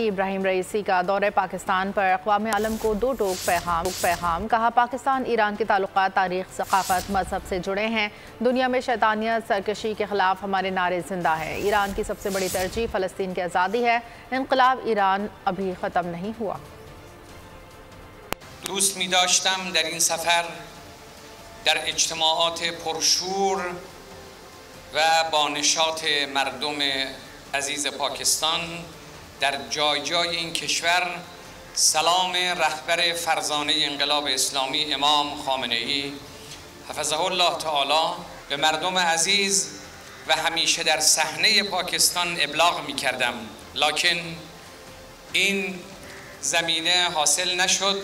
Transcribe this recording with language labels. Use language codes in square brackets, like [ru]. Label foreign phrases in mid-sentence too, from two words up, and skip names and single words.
[hi] इब्राहिम रईसी का दौरे पाकिस्तान पर अक़वाम आलम को दो टोक पैगाम। कहा, पाकिस्तान ईरान के ताल्लुकात तारीख, सकाफत, मजहब से जुड़े हैं। दुनिया में शैतानियत, सरकशी के खिलाफ हमारे नारे जिंदा है। ईरान की सबसे बड़ी तरजीह फ़लस्तीन की आज़ादी है। इनक़लाब ईरान अभी ख़त्म नहीं हुआ। [fa] دوست می داشتم در این سفر در اجتماعات پرشور و با نشاط مردم عزیز پاکستان در جای جای این کشور سلام رهبر فرزانه انقلاب اسلامی امام خامنه ای حفظه الله تعالی به مردم عزیز و همیشه در صحنه پاکستان ابلاغ می کردم، لکن این زمینه حاصل نشد.